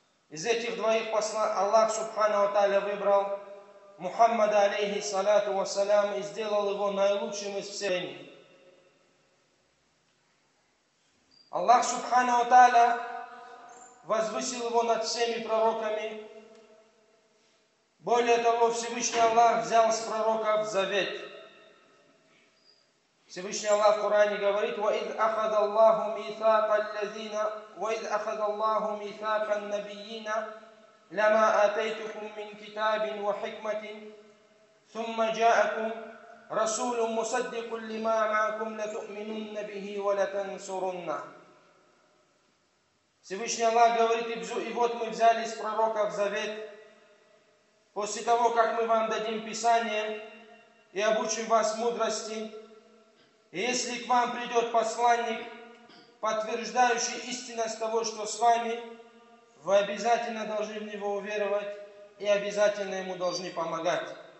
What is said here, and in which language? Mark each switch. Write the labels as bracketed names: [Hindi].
[Russian] Из этих двоих Аллах Субхана ва Тааля выбрал Мухаммада алейхи салату ва салям и сделал его наилучшим из всех. Аллах Субхана ва Тааля возвысил его над всеми пророками. Более того, Всевышний Аллах взял с пророков завет. Всевышний Аллах в Коране говорит: [Arabic] وَإِذْ أَخَذَ اللَّهُ مِيثَاقَ الَّذِينَ وَإِذْ أَخَذَ اللَّهُ مِيثَاقَ النَّبِيِّينَ لَمَا آتَيْتُكُم مِّن كِتَابٍ وَحِكْمَةٍ ثُمَّ جَاءَكُم رَّسُولٌ مُّصَدِّقٌ لِّمَا مَعَكُمْ لَتُؤْمِنُنَّ بِهِ وَلَتَنصُرُنَّهُ. [Russian] Всевышний Аллах говорит: и вот мы взяли с пророков завет, после того как мы вам дадим Писание и обучим вас мудрости. Если к вам придет посланник, подтверждающий истинность того, что с вами, вы обязательно должны в него уверовать и обязательно ему должны помогать.